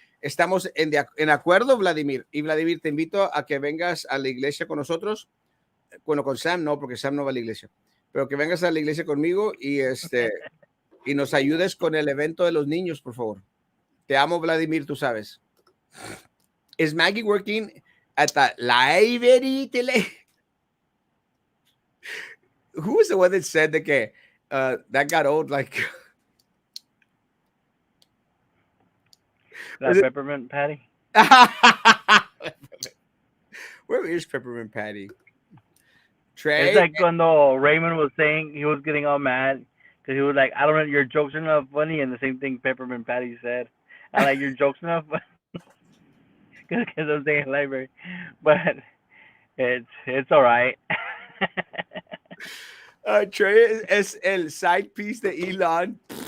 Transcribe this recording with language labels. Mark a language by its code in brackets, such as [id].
[es] Estamos en acuerdo, Vladimir. Y Vladimir, te invito a que vengas a la iglesia con nosotros. Bueno, con Sam no, porque Sam no va a la iglesia. Pero que vengas a la iglesia conmigo y nos ayudes con el evento de los niños, por favor. Te amo, Vladimir, tú sabes. [en] Is Maggie working at the library today? Who was the one that said that got old? Like, was That peppermint patty. it? Where is Peppermint Patty? It's Trey? like [es] cuando [en] Raymond was saying he was getting all mad because he was like, I don't know, your jokes are not funny, and the same thing Peppermint Patty said. I like your jokes enough because I'm saying library, but it's all right. [es] Trey es el [en] side piece [es] de Elon.